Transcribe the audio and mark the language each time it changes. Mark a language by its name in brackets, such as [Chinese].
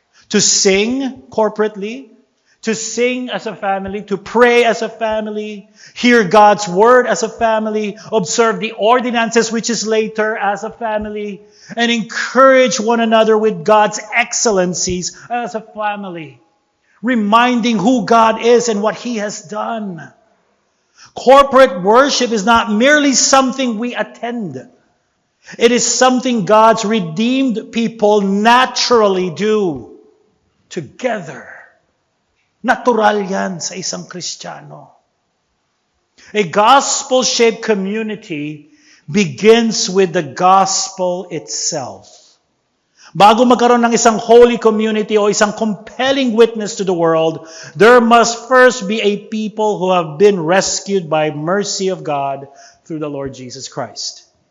[English] To sing corporately, to sing as a family, to pray as a family, hear God's word as a family, observe the ordinances which is later as a family, and encourage one another with God's excellencies as a family, reminding who God is and what He has done. Corporate worship is not merely something we attend. It is something God's redeemed people naturally do together. [Filipino] Natural yan sa isang Kristiyano. [English] A gospel-shaped community begins with the gospel itself. [Filipino] Bago magkaroon ng isang [English] holy community [Filipino] o isang [English] compelling witness to the world, there must first be a people who have been rescued by mercy of God through the Lord Jesus Christ.